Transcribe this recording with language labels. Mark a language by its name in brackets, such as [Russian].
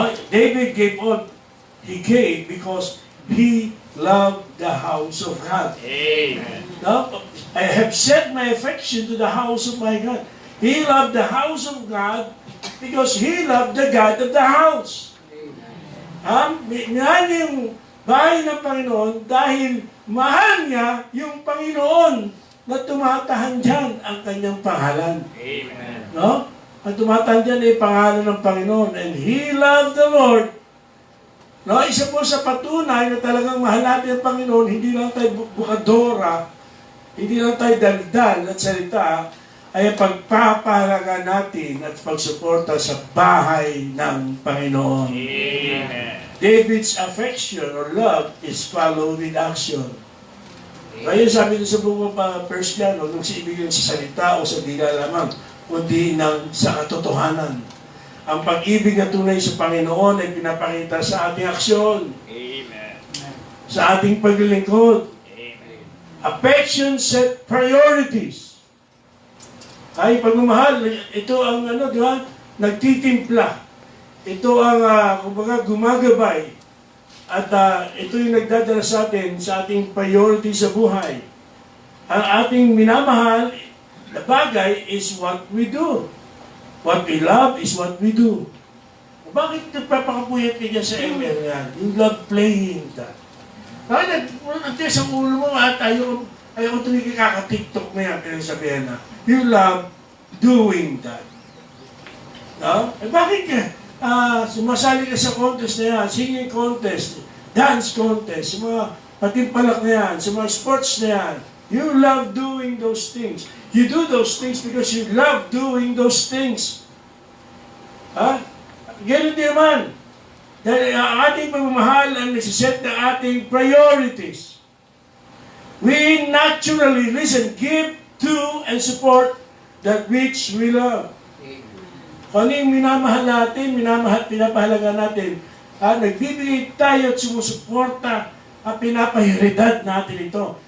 [English] David gave all he gave because he loved the house of God. Amen. Now, I have set my affection to the house of my God. He loved the house of God because he loved the God of the house. [Filipino] Minahal niya yung bahay ng Panginoon dahil mahal niya yung Panginoon na tumatahan dyan ang kanyang pangalan. Amen. No? Ang tumatahan dyan ay pangalan ng Panginoon. [English] And he loved the Lord. [Filipino] No, isa po sa patunay na talagang mahal natin ang Panginoon, hindi lang tayo bukadora, hindi lang tayo daldal at salita, ay ang pagpapahalaga natin at pagsuporta sa bahay ng Panginoon. Amen. [English] David's affection or love is followed with action. [Filipino] Kaya sabi nito sa buong First John, huwag mong siibigin sa salita o sa dila lamang, kundi sa katotohanan. Ang pag-ibig na tunay sa Panginoon ay pinapakita sa ating aksyon. Amen. Sa ating paglilingkod. Amen. [English] Affection set priorities. [Filipino] Ay, pagmamahal, ito ang di ba? Nagtitimpla. Ito ang, kumbaga, gumagabay. At ito yung nagdadala sa ating priority sa buhay. Ang ating minamahal na bagay [English] is what we do. What we love is what we do. [Filipino] Bakit nagpapakapuyat ka dyan sa ML yan? [English] You love playing that. [Filipino] Bakit nagtigas ang ulo mo at Ay, kung tuloy kaka-TikTok na yan, pinasabihan na, [English] you love doing that. [Filipino] No? Eh, bakit ka? Sumasali ka sa contest na yan, singing contest, dance contest, sa mga patimpalak na yan, sa mga sports na yan. [English] You love doing those things. You do those things because you love doing those things. [Filipino] Ha? Ganun din naman. Dahil ang ating pagmamahal ang nasiset ng ating priorities. [English] We naturally, give to and support that which we love. [Filipino] Kung ano yung minamahal natin, pinapahalaga natin, nagbibigay tayo at sumusuporta at pinapahiridad natin ito.